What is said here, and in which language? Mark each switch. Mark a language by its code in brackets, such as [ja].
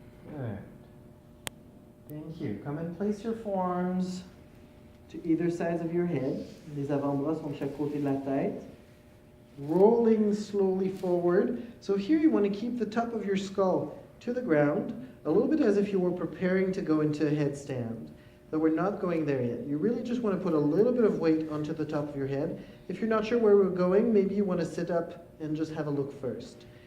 [en] Good. Thank you. Come and place your forearms to either sides of your head. [fr] Les avant-bras sont de chaque côté de la tête. [en] Rolling slowly forward. So here you want to keep the top of your skull to the ground, a little bit as if you were preparing to go into a headstand. Though we're not going there yet. You really just want to put a little bit of weight onto the top of your head. If you're not sure where we're going, maybe you want to sit up and just have a look first.